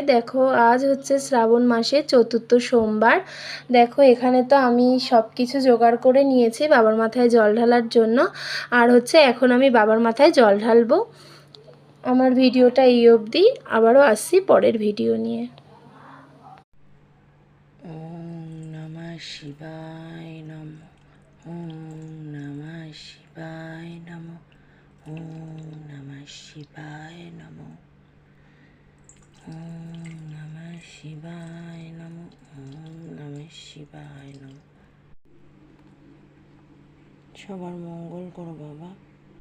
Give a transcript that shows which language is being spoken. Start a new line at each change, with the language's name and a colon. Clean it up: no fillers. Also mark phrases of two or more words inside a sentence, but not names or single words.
Bangla: দেখো, আজ হচ্ছে শ্রাবণ মাসের চতুর্থ সোমবার। দেখো, এখানে তো আমি সব কিছু জোগাড় করে নিয়েছি বাবার মাথায় জল ঢালার জন্য। আর হচ্ছে এখন আমি বাবার মাথায় জল ঢালবো। আমার ভিডিওটা এই অবধি, আবারও আসছি পরের ভিডিও নিয়ে।
Sanskrit: ॐ नमः शिवाय नमः। ॐ नमः शिवाय नमः। ॐ नमः शिवाय नमः। ॐ नमः शिवाय नमः। ॐ नमः शिवाय नमः।
Bangla: সবার মঙ্গল করো বাবা।